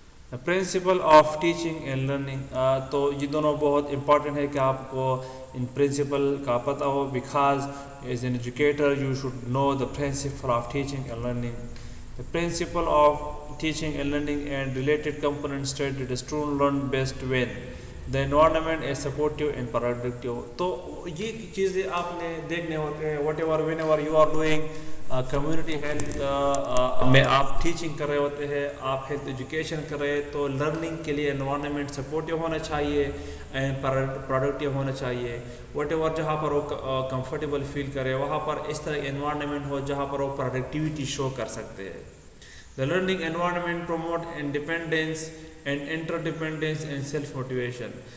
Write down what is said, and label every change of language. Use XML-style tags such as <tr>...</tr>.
<en>The principle of teaching and learning.</en> <hi>तो ये दोनों बहुत important है कि आपको इन principle का पता हो,</hi> <en>because as an educator you should know the principle of teaching and learning. The principle of teaching and learning and related components state that the student learn best when the environment is supportive and productive.</en> <hi>तो ये चीज़ें आपने देखने होते हैं</hi> <en>whenever you are doing</en> <hi>community health में आप teaching कर रहे होते हैं, आप health education कर रहे हैं, तो learning के लिए environment supportive होना चाहिए and productive होना चाहिए. whatever जहाँ पर वो comfortable feel करे, वहाँ पर इस तरह environment हो जहाँ पर वो productivity show कर सकते हैं.</hi> <en>The learning environment promote independence and interdependence and self motivation.</en>